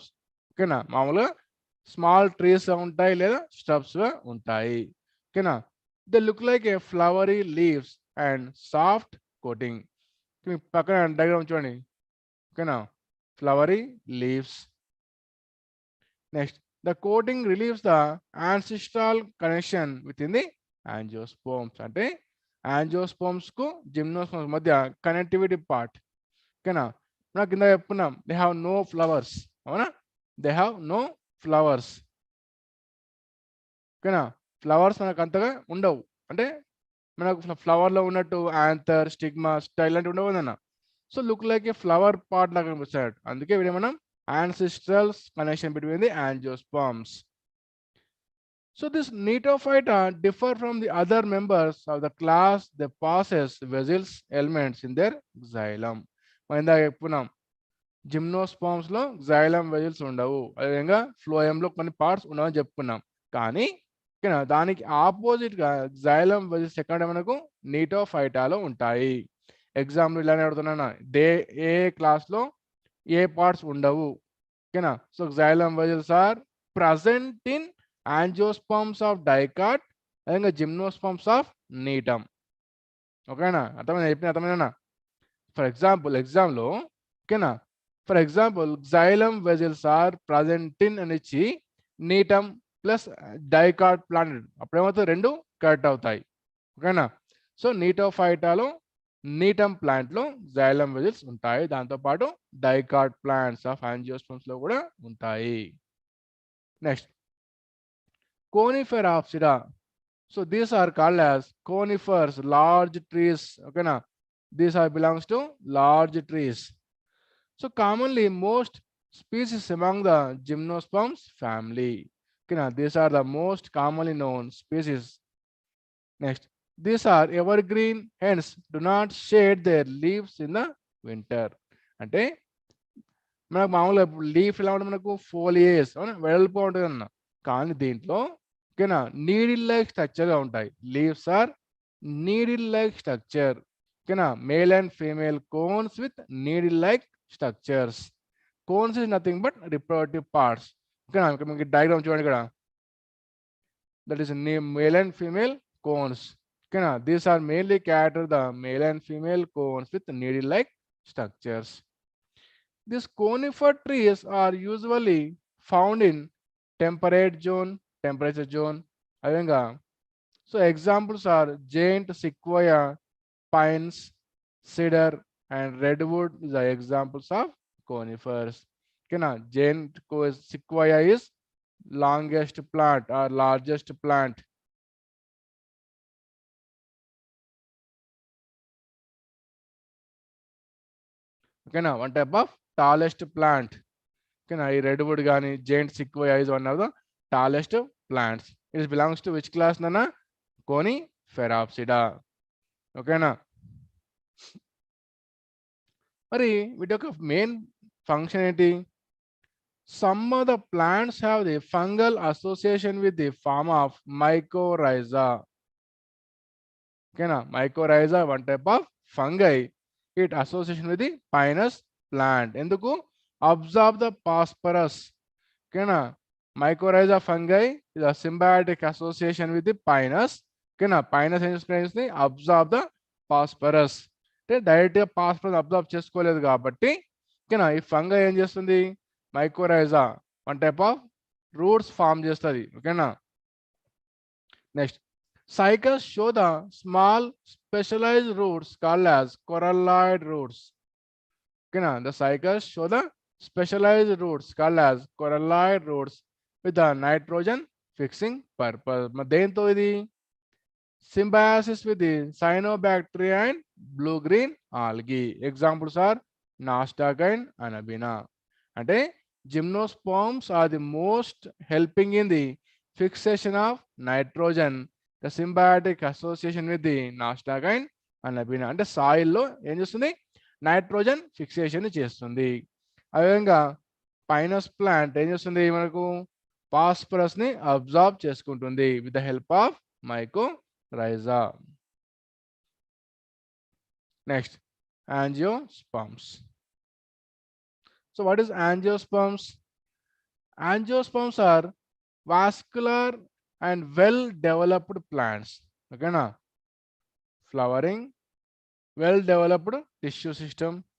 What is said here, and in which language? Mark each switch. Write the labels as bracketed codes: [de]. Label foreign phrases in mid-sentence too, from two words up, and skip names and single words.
[te] ఓకేనా, మామూలుగా [en] small trees [te] ఉంటాయి లేదా స్ట్రబ్స్ ఉంటాయి. [en] ఓకేనా, they look like a flowery leaves and soft coating. [te] పక్కన డయాగ్రామ్ చూడండి. ఓకేనా, [en] flowery leaves. next the coating relieves the ancestral connection within the angiosperms. [te] అంటే యాంజియోస్పోమ్స్ కు జిమ్నోస్పోమ్స్ మధ్య [en] connectivity part. [te] ఓకేనా, మనకు కింద చెప్పుకున్నాం [en] they have no flowers. [te] అవునా, [en] they have no flowers. [te] ఓకేనా, ఫ్లవర్స్ మనకు అంతగా ఉండవు. అంటే మనకు ఫ్లవర్లో ఉన్నట్టు [en] anther, stigma, style [te] లాంటివి ఉండవు కదన్న. [en] so look like a flower part [te] లాగా కనిపిస్తాడు. అందుకే వీడు మనం [en] ancestral connection between the angiosperms. So this Neophyta differ from the other members of the class. They possess vessels elements in their xylem. [te] మనం ఇందాక చెప్పుకున్నాం జిమ్నోస్పర్మ్స్ లో [en] xylem vessels [te] ఉండవు, అదేవిధంగా phloem లో కొన్ని పార్ట్స్ ఉండవని చెప్పుకున్నాం. కానీ దానికి ఆపోజిట్ గా [en] xylem vessels [te] ఎక్కడ మనకు నీటోఫైటాలో ఉంటాయి. ఎగ్జాంపుల్ ఇలానే అడుగుతున్నాను, ఏ క్లాస్ లో ఏ పార్ట్స్ ఉండవు. [en] ఓకేనా, so xylem vessels are present in angiosperms of dicot, అదేవిధంగా gymnosperms of Gnetum. [te] ఓకేనా, అర్థమైనా? [en] for example [te] ఎగ్జామ్లో, ఓకేనా, [en] for example xylem vessels are present in [te] అని ఇచ్చి [en] Gnetum plus dicot plant, [te] అప్పుడేమవుతుంది, రెండు కరెక్ట్ అవుతాయి. ఓకేనా, సో నీటోఫైటాలో నీటమ్ ప్లాంట్ లో [en] xylem vessels [te] ఉంటాయి. దాంతోపాటు [en] dicot plants of angiosperms [te] లో కూడా ఉంటాయి. [en] next Coniferopsida. so these are called as conifers, large trees. [te] ఓకేనా, [en] these are belongs to large trees. so commonly most species among the gymnosperms family. [te] ఓకేనా, [en] these are the most commonly known species. నెక్స్ట్ these are evergreen, hence do not shade their leaves in the winter. [te] అంటే మనకు మామూలుగా లీఫ్ ఎలా ఉంటుంది, మనకు ఫోలియేజ్ వెడల్పు ఉంటుంది అన్న. కానీ దీంట్లో ఓకేనా [en] needle like [te] స్ట్రక్చర్గా ఉంటాయి. [en] leaves are needle like structure. ఓకేనా, male and female cones with needle like structures. cones is nothing but reproductive parts. [te] ఓకేనా, మీకు డయాగ్రామ్ చూడండి ఇక్కడ, [en] that is male and female cones. Okay, these are mainly cater the male and female cones with needle-like structures. These conifer trees are usually found in temperate zone, temperature zone. So examples are giant sequoia, pines, cedar, and redwood. These are examples of conifers. Okay, giant sequoia is longest plant or largest plant. ఓకేనా, one type of tallest plant. [te] ఓకేనా, ఈ రెడ్వుడ్ కానీ [en] giant sequoia is one of the tallest plants. it belongs to which class నాన్న? కోనిఫెరాప్సిడా. [te] ఓకేనా, మరి వీటి యొక్క మెయిన్ ఫంక్షన్ ఏంటి? [en] some of the plants have the fungal association with the form of mycorrhiza. ఓకేనా, mycorrhiza one type of fungi. it association with the Pinus plant. ఎందుకు? absorb the phosphorus. [te] ఓకేనా? [en] mycorrhiza fungi is a symbiotic association with the Pinus. [te] ఓకేనా? పైనస్ ఏం చేస్తుంది? [en] absorb the phosphorus. [te] అంటే డైరెక్ట్గా [en] phosphorus absorb [te] చేసుకోలేదు కాబట్టి ఓకేనా, ఈ ఫంగై ఏం చేస్తుంది? మైకోరైజా [en] one type of roots [te] ఫామ్ చేస్తుంది. ఓకేనా? నెక్స్ట్, [en] cycles show the small specialized roots called as coralloid roots. Okay, the cycles show the specialized roots called as coralloid roots with the nitrogen fixing purpose. [te] దేంతో ఇది? [en] Symbiosis with the cyanobacteria and blue-green algae. Examples are Nostoc and Anabina. అంటే gymnosperms are the most helping in the fixation of nitrogen, the symbiotic association with the Nostoc and Anabina. [te] అంటే సాయిల్లో ఏం చేస్తుంది? [en] nitrogen fixation [te] చేస్తుంది. అదేవిధంగా పైనస్ ప్లాంట్ ఏం చేస్తుంది? మనకు ఫాస్ఫరస్ ని అబ్జార్బ్ చేసుకుంటుంది [en] with the help of mycorrhiza. [te] నెక్స్ట్, [en] angiosperms. So what is angiosperms? Angiosperms are vascular and well developed plants. Okay na? Flowering, well developed tissue system.